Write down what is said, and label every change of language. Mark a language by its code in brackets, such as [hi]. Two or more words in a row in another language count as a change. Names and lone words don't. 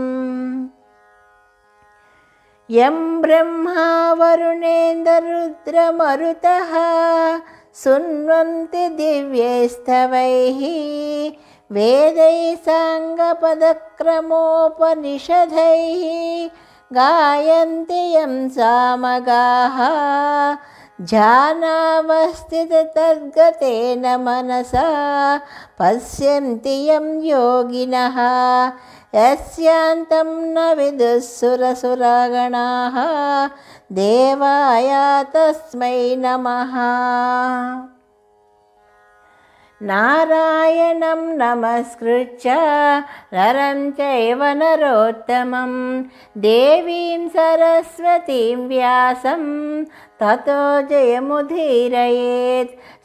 [sa] यं ब्रह्मा वरुणेन्द्ररुद्रमरुतः शृण्वन्ति दिव्यैस्तवैः वेदैः साङ्गपदक्रमोपनिषदैः गायन्ति यं सामगाः ध्यानावस्थिततद्गतेन मनसा पश्यन्ति यं योगिनः यस्यान्तं न विदुः सुरसुरगणाः देवाय तस्मै नमः. नारायणं नमस्कृत्य नरं चैव नरोत्तमं देवीं सरस्वतीं व्यासं ततो जयमुदीरयेत्